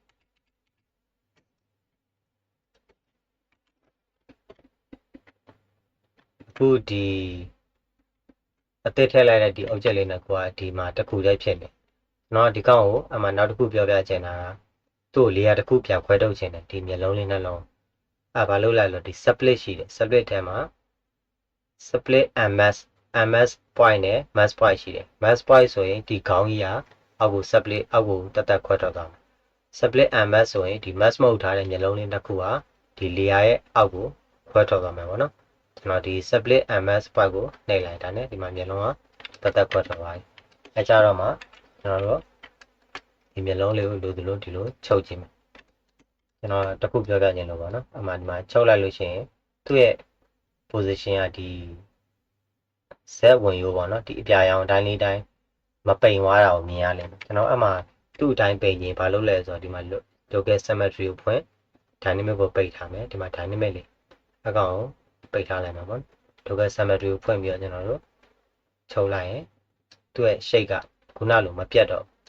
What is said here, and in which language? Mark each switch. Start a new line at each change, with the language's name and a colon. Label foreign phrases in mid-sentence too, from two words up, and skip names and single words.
Burmese: အခုဒီအသစ်ထည့်လိုက်တဲ့ဒီ object လေးနဲ့ကိုကဒီမှာတစ်ခုတည်းဖြစ်နေနော်ဒီကောင်ကိုအမှနောက်တစ်ခုပြောပြချင်တာသူ့ကို layer တစ်ခုပြန်ခွဲထုတ်ချင်တယ်ဒီမျက်လုံးလေးနှလုံးဘာလို့လဲလို့ဒီ split ရှိတယ် split ထဲမှာ
English: split ms point
Burmese: နဲ့
English: mask point
Burmese: ရှိတယ်
English: mask point
Burmese: ဆိုရင်ဒီခေါင်းကြီးကအောက်ကို split အောက်ကိုတက်ခွဲထုတ်သွားမယ်
English: split ms
Burmese: ဆိုရင်ဒီ mask မဟုတ်ထားတဲ့မျက်လုံးလေးတစ်ခုကဒီ layer ရဲ့အောက်ကိုခွဲထုတ်သွား မယ်ပေါ့နော်ကျွန်တော်ဒီ
English: split ms point
Burmese: ကိုနှိပ်လိုက်တာနဲ့ဒီမှာမျက်လုံးကတက်ခွဲထုတ်သွားပြီအဲကြတော့မှကျွန်တော်တို့ဒီမျက်လုံးလေးကိုလိုသ လိုဒီလိုချုပ်ကြည့်မယ်ကျွန်တော်တစ်ခုပြောပြခြင်းလို့ပေါ့နော်အမှဒီမှာချုပ်လိုက်လို့ရှိရင်သူ့ရဲ့ position ကဒီဇက်ဝင်ရိုးပေါ့နော်ဒီအပြာရောင်တိုင်းလေးတိုင်းမပိန်သွားတာကိုမြင်ရလိမ့်မယ်ကျွန်တော်အမှသူ့အတိုင်းပိန်ရင်ဘာလုပ်လဲဆိုတော့ဒီမှာ
English: local symmetry
Burmese: ကိုဖွင့် dynamic ကိုပိတ်ထားမယ်ဒီမှာ dynamic လေးအကောင်ကိုပိတ်ထားလိုက်မှာပေါ့
English: local symmetry
Burmese: ကိုဖွင့်ပြီးတော့ကျွန်တော်တို့ချုပ်လိုက်ရင်သူ့ရဲ့ shape ကခုနလိုမပြတ်တော့